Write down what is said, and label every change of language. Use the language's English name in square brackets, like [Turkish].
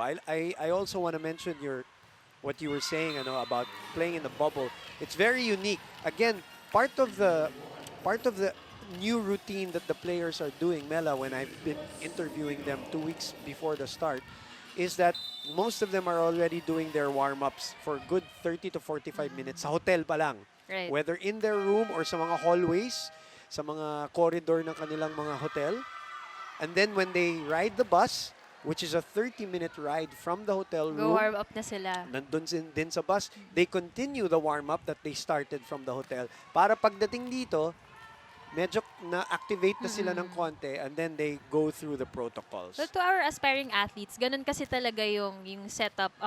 [English] I also want to mention what you were saying about playing in the bubble. It's very unique. Again, part of the new routine that the players are doing, Mela, when I've been interviewing them 2 weeks before the start, is that most of them are already doing their warm-ups for good 30 to 45 minutes [Filipino] sa hotel pa lang. [English] Right. Whether in their room or [Filipino] sa mga hallways, sa mga corridor ng kanilang mga hotel. [English] And then when they ride the bus, which is a 30-minute ride from the hotel Go room. [Filipino] warm up na sila. Nandun din sa bus. [English] They continue the warm-up that they started from the hotel. [Filipino] Para pagdating dito, medyo na-activate na sila ng konti [English] and then they go through the protocols. So to our aspiring athletes, [Filipino] ganun kasi talaga yung [English] setup.